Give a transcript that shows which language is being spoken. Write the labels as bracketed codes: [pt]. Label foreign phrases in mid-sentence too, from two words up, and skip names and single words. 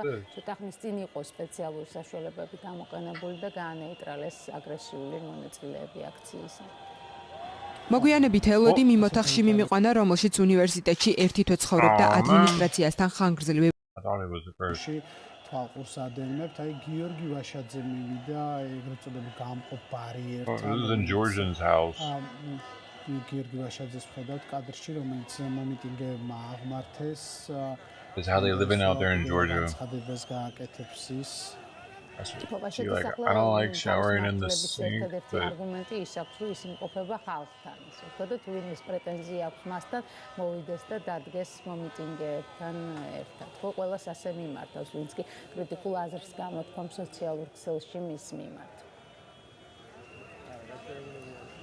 [ka] ცოტა ხნის წინ იყო სპეციალური საშუალებები გამოყენებული და გაანეიტრალეს აგრესიული მონაწილეები აქციისა. მოგვიანებით ელოდი იმ ოთახში მიმიყვანა, რომელშიც უნივერსიტეტში ერთი თვე ცხოვრობდა ადმინისტრაციასთან ხანგრძლივი თვალყურს ადევნებთ, აი გიორგი ვაშაძე მივიდა ეგრეთ წოდებული გამყოფ ბარიერთან. [en] This is in Georgian's house. [ka] გიორგი ვაშაძეს ხედავთ კადრში, რომელიც მომიტინგეებმა აღმართეს. [en] This is how they living out there in Georgia. [ka] ხადებას გააკეთებს ის. [en] See, like, I don't like showering in the sink, but [ka] არგუმენტი ის აქვს, რომ ის იმყოფება ხალხთან. ვხედოთ, ვინმეს პრეტენზია აქვს მასთან, მოვიდეს და დადგეს მომიტინგეებთან ერთად. ყველას ასე მიმართავს, ვინც კი კრიტიკულ აზრს გამოთქვამს სოციალურ ქსელში მის მიმართ.